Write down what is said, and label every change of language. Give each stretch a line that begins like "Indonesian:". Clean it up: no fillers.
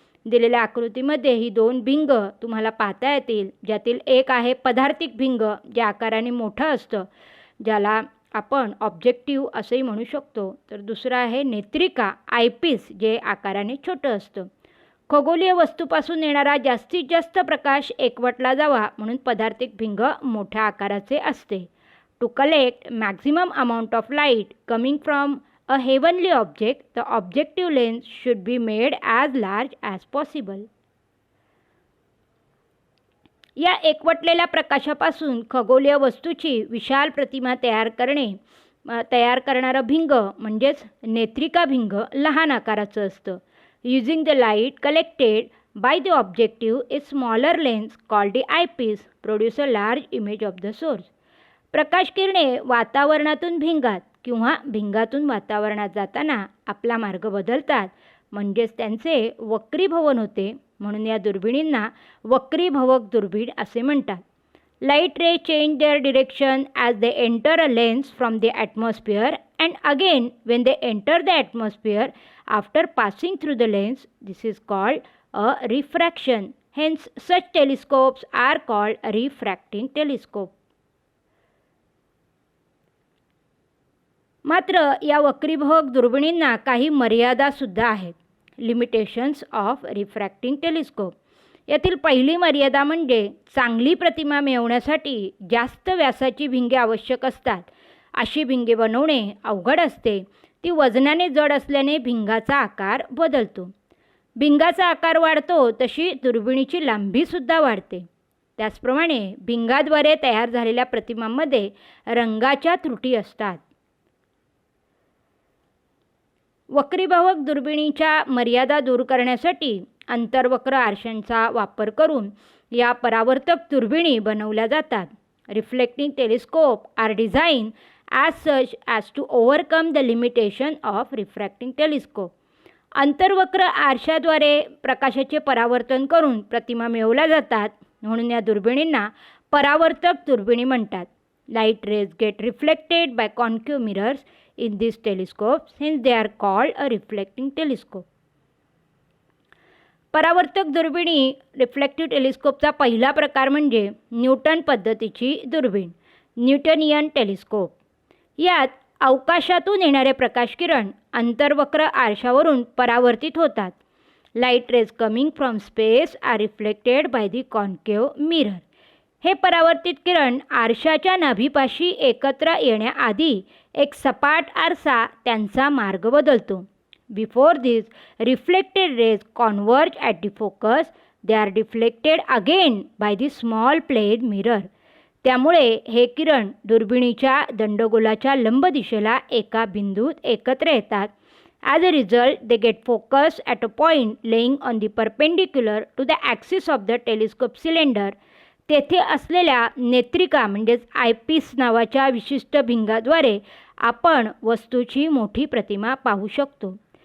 Marathi: दिलेल्या आकृतीमध्ये ही 2 भिंग तुम्हाला पाहता येतील, ज्यातील एक आहे पदार्थिक भिंग जे आकाराने मोठं असतं, ज्याला आपण ऑब्जेक्टिव्ह असंही म्हणू शकतो, तर दुसरं आहे नेत्रिका आयपीस जे आकाराने छोटं असतं. खगोलीय वस्तूपासून येणारा जास्तीत जास्त प्रकाश एकवटला जावा म्हणून पदार्थिक भिंग मोठ्या आकाराचे असते.
English: To collect maximum amount of light coming from a heavenly object, the objective lens should be made as large as possible.
Marathi: या एकवटलेल्या प्रकाशापासून खगोलीय वस्तूची विशाल प्रतिमा तयार करणारं भिंग म्हणजेच नेत्रिका भिंग लहान आकाराचं असतं.
English: Using the light collected by the objective, a smaller lens called the eyepiece produce a large image of the source.
Marathi: प्रकाश किरणे वातावरणातून भिंगात किंवा भिंगातून वातावरणात जाताना आपला मार्ग बदलतात, म्हणजेच त्यांचे वक्रीभवन होते, म्हणून या दुर्बिणींना वक्रीभवक दुर्बीण असे म्हणतात.
English: Light ray change their direction as they enter a lens from the atmosphere and again when they enter the atmosphere after passing through the lens. This is called a refraction. Hence such telescopes are called refracting telescope.
Marathi: मात्र या वक्रीभवक दुर्बिणींना काही मर्यादासुद्धा आहेत.
English: Limitations of refracting telescope.
Marathi: यातील पहिली मर्यादा म्हणजे चांगली प्रतिमा मिळवण्यासाठी जास्त व्यासाची भिंगे आवश्यक असतात. अशी भिंगे बनवणे अवघड असते. ती वजनाने जड असल्याने भिंगाचा आकार बदलतो. भिंगाचा आकार वाढतो तशी दुर्बिणीची लांबीसुद्धा वाढते. त्याचप्रमाणे भिंगाद्वारे तयार झालेल्या प्रतिमांमध्ये रंगाच्या त्रुटी असतात. वक्रीभवक दुर्बिणीच्या मर्यादा दूर करण्यासाठी अंतर्वक्र आरशांचा वापर करून या परावर्तक दुर्बिणी बनवल्या जातात.
English: Reflecting telescope are design as such as to overcome the limitation of refracting telescope.
Marathi: अंतर्वक्र आरशाद्वारे प्रकाशाचे परावर्तन करून प्रतिमा मिळवल्या जातात, म्हणून या दुर्बिणींना परावर्तक दुर्बिणी म्हणतात.
English: Light rays get reflected by concave mirrors in these telescopes, hence they are called a reflecting telescope.
Marathi: परावर्तक दुर्बिणी रिफ्लेक्टिव्ह टेलिस्कोपचा पहिला प्रकार म्हणजे न्यूटन पद्धतीची दुर्बीण, न्यूटनियन टेलिस्कोप. यात अवकाशातून येणारे प्रकाशकिरण अंतर्वक्र आरशावरून परावर्तित होतात.
English: Light rays coming from space are reflected by the concave mirror.
Marathi: हे परावर्तित किरण आरशाच्या नाभीपाशी एकत्र येण्याआधी एक सपाट आरसा त्यांचा मार्ग बदलतो.
English: Before this reflected rays converge at the focus, they are deflected again by the small plane mirror.
Marathi: त्यामुळे हे किरण दुर्बिणीच्या दंडगोलाच्या लंब दिशेला एका बिंदूत एकत्र येतात.
English: As a result they get focus at a point lying on the perpendicular to the axis of the telescope cylinder.
Marathi: तेथे असलेल्या नेत्रिका म्हणजेच आयपीस नावाच्या विशिष्ट भिंगाद्वारे आपण वस्तूची मोठी प्रतिमा पाहू शकतो.